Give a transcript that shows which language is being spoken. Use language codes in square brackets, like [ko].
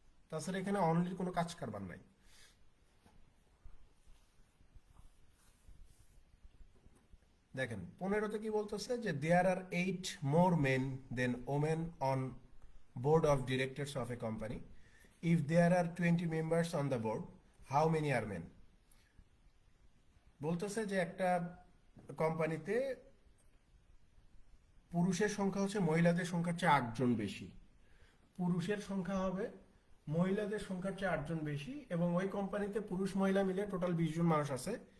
[bn] তাছাড়া এখানে অনলি কোনো কাজ কারবার নাই। দেখেন 15তে কি বলতেছে যে [en] There are 8 more men than women on board of directors of a company. If there are 20 members on the board, how many are men? [bn] বলতেছে যে একটা কোম্পানিতে পুরুষের সংখ্যা হচ্ছে মহিলাদের সংখ্যার চেয়ে 8 জন বেশি, পুরুষের সংখ্যা হবে মহিলাদের সংখ্যার চেয়ে 8 জন বেশি, এবং ওই কোম্পানিতে পুরুষ মহিলা মিলে টোটাল 20 জন মানুষ আছে।